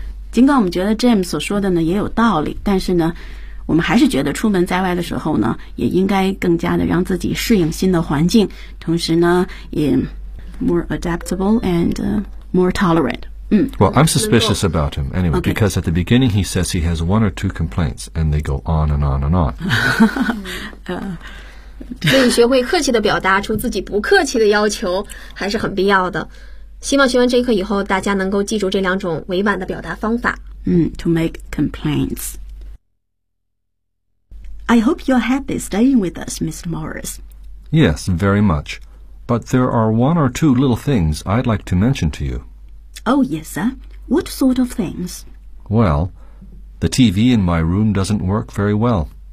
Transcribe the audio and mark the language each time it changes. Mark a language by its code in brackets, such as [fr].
[zh] 尽管我们觉得 James 所说的呢也有道理，但是呢，我们还是觉得出门在外的时候呢，也应该更加的让自己适应新的环境，同时呢，也 [en] more adaptable and more tolerant. Well, I'm suspicious about him anyway, because at the beginning he says he has one or two complaints, and they go on and on and on. [zh] 所以学会客气地表达出自己不客气的要求还是很必要的。希望学完这一课以后，大家能够记住这两种委婉的表达方法。 [en] To make complaints. I hope you're happy staying with us, Mr. Morris. Yes, very much. But there are one or two little things I'd like to mention to you. Oh, yes, sir. What sort of things? Well, the TV in my room doesn't work very well.